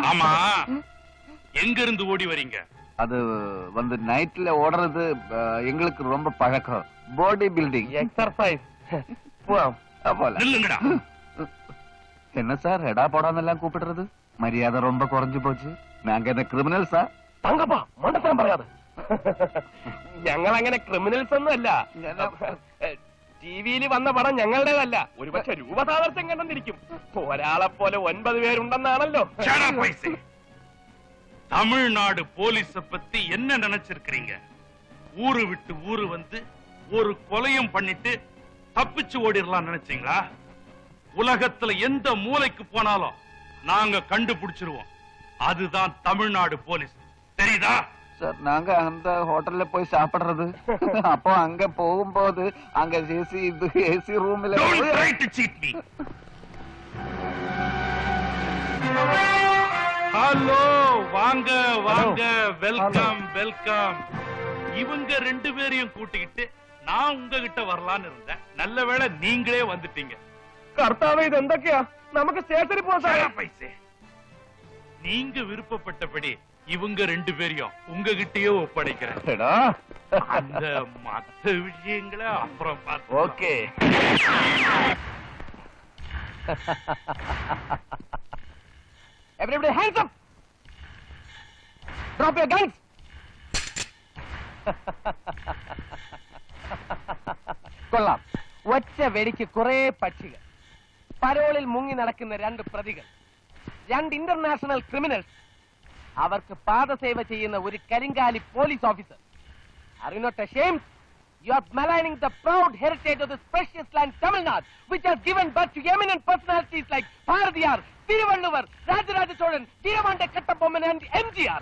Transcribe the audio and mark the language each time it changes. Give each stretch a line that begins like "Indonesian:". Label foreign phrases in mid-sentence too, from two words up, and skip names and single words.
Tamil: ஆமா. எங்க இருந்து ஓடி வரீங்க? அது வந்து நைட்ல ஓடுறது எங்களுக்கு ரொம்ப பழக்கம்.
English: body building
Tamil: எக்ஸர்சைஸ். நில்லுங்கடா. என்ன சார் எடா போடான்னெல்லாம் கூப்பிடுறது? மரியாதை ரொம்ப குறைஞ்சு போச்சு. நாங்க என்ன கிரிமினல்ஸா?
Malayalam: തങ്കപ്പാ മണ്ടത്തരം പറയാതെ. ഞങ്ങൾ അങ്ങനെ ക്രിമിനൽസ് ഒന്നും അല്ല. ടിവിയിൽ വന്ന പടം ഞങ്ങളുടേതല്ല. ഒരുപക്ഷെ രൂപസാദർശ്യം കണ്ടെന്നിരിക്കും. ഒരാളെ പോലെ 9 പേരുണ്ടെന്നാണല്ലോ.
Tamil: தமிழ்நாடு போலீஸ பத்தி என்ன நினைச்சிருக்கீங்க? ஊரு விட்டு ஊரு வந்து ஒரு கொலையும் பண்ணிட்டு தப்பிச்சு ஓடிடலாம் நினைச்சீங்களா? உலகத்துல எந்த மூலைக்கு போனாலும் நாங்க கண்டுபிடிச்சிருவோம். அதுதான் தமிழ்நாடு போலீஸ். தெரியுதா? சார், நாங்க அந்த ஹோட்டல்ல போய் சாப்பிடுறது. அப்போ அங்க போகும்போது அங்க ஏசி ரூம்ல
English: Don't try to cheat me.
Tamil: ஹலோ, வாங்க வாங்க,
English: welcome welcome.
Tamil: இவங்க 2 பேரையும் கூட்டிக்கிட்டு நான் உங்ககிட்ட வரலான்னு இருந்தேன். நல்ல வேளை நீங்களே வந்துட்டீங்க.
Malayalam: കർത്താവേ, ഇത് എന്തൊക്കെയാ? നമുക്ക് സ്റ്റേഷനിൽ പോകാം.
Tamil: பைசே, நீங்க விருப்பப்பட்டபடி இவங்க 2 பேரையும் உங்ககிட்டயே ஒப்படைக்கிறேன். அந்த மத்த விஷயங்களை அப்புறம் பார்த்து. ஓகே.
English: Everybody hands up. Drop your guns.
Malayalam: കൊള്ളാം. ഒറ്റ വെടിക്ക് കുറെ പക്ഷികൾ. പരോളിൽ മുങ്ങി നടക്കുന്ന 2 പ്രതികൾ, 2
English: international criminals,
Malayalam: അവർക്ക് പാദസേവ ചെയ്യുന്ന ഒരു കരിങ്കാലി
English: police officer. Are you not ashamed? You are maligning the proud heritage of this precious land, Tamil Nadu, which has given birth to eminent personalities like Bharatiyar, Thiruvalluvar, Rajaraja Cholan, Veeramanda Kattabomman and MGR.